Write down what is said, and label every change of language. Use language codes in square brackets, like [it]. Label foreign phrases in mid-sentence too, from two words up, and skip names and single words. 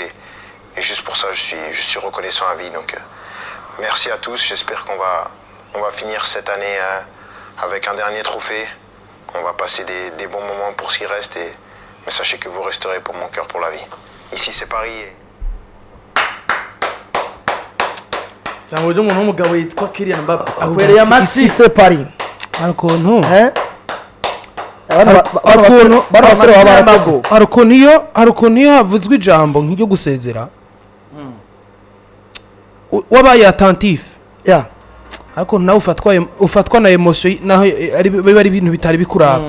[fr] Et juste pour ça, je suis reconnaissant à vie. Donc, merci à tous. J'espère qu'on va finir cette année avec un dernier trophée. On va passer des bons moments pour ce qui reste. Mais sachez que vous resterez pour mon cœur pour la vie. Ici, c'est Paris. [rn] cyangwa umuntu w'umugabo yitwa Kylian Mbappe akwereye amasi [fr] ici c'est Paris [rn] ariko ariko niyo havuzwe ijambo nk'iryo gusezera wabaye attentif ariko nawe ufatwa na emotion naho biba ari ibintu bitari bikuraba